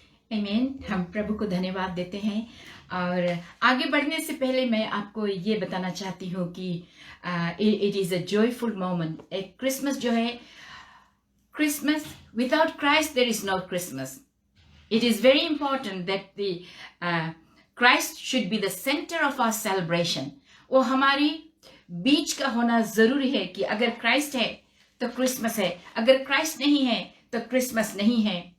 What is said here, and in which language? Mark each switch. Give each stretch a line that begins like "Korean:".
Hindi: आमीन। हम प्रभु को धन्यवाद देते हैं और आगे बढ़ने से पहले मैं आपको ये बताना चाहती हूँ कि
English: It is a joyful moment.
Hindi: एक क्रिसमस जो है,
English: Christmas without Christ there is no Christmas. It is very important that the Christ should be the center of our celebration.
Hindi: वो हमारी बीच का होना जरूरी है कि अगर क्राइस्ट है तो क्रिसमस है, अगर क्राइस्ट नहीं है तो क्रिसमस नहीं है।